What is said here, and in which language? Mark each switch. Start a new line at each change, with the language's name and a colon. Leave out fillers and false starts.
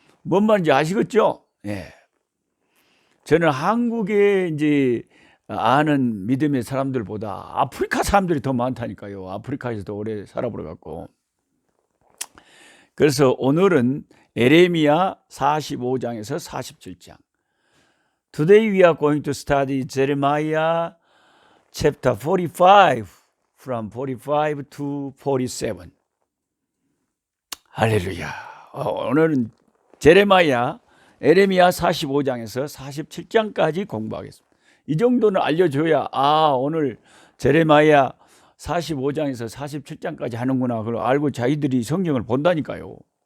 Korean: 뭔 말인지 아시겠죠? 저는 한국에 이제 아는 믿음의 사람들보다 아프리카 사람들이 더 많다니까요. 아프리카에서도 오래 살아보려 갖고. 그래서 오늘은 예레미야 45장에서 47장.
English: Today we are going to study Jeremiah chapter 45 from 45 to 47.
Korean: 할렐루야. 오늘은 예레미야 45장에서 47장까지 공부하겠습니다. 이 정도는 알려줘야 오늘 제레미야 45장에서 47장까지 하는구나 그걸 알고 자기들이 성경을 본다니까요.